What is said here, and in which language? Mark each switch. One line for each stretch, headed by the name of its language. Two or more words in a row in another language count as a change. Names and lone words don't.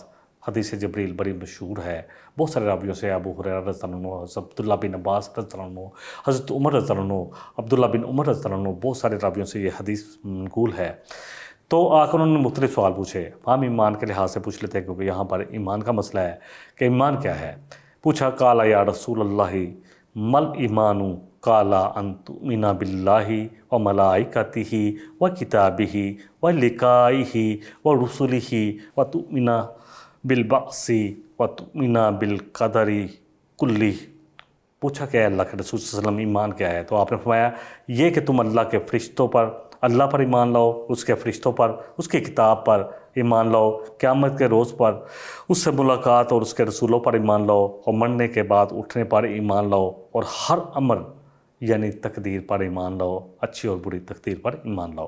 Urdu: حدیث جبریل بڑی مشہور ہے، بہت سارے راویوں سے، ابو ہریرہ
Arabic: رضی اللہ عنہ،
Urdu: حضرت عبداللہ بن عباس
Arabic: رضی اللہ عنہ،
Urdu: حضرت عمر
Arabic: رضی اللہ عنہ،
Urdu: عبداللہ بن عمر
Arabic: رضی اللہ عنہ،
Urdu: بہت سارے راویوں سے یہ حدیث منقول ہے۔ تو آ کر انہوں نے مختلف سوال پوچھے، ہم ایمان کے لحاظ سے پوچھ لیتے ہیں کیونکہ یہاں پر ایمان کا مسئلہ ہے کہ ایمان کیا ہے۔
Arabic: پوچھا قال یا رسول اللہ مل ایمان، قال ان تؤمن باللہ و ملائکتہ و کتابہ و لقائہ و رسلہ و تؤمن بالبعث و تؤمن بالقدر کلہ۔
Urdu: پوچھا کہ اللہ کے رسول
Arabic: صلی اللہ علیہ وسلم
Urdu: ایمان کیا ہے؟ تو آپ نے فرمایا یہ کہ تم اللہ کے فرشتوں پر، اللہ پر ایمان لاؤ، اس کے فرشتوں پر، اس کی کتاب پر ایمان لاؤ، قیامت کے روز پر اس سے ملاقات اور اس کے رسولوں پر ایمان لاؤ، اور مرنے کے بعد اٹھنے پر ایمان لاؤ، اور ہر امر یعنی تقدیر پر ایمان لاؤ، اچھی اور بری تقدیر پر ایمان لاؤ۔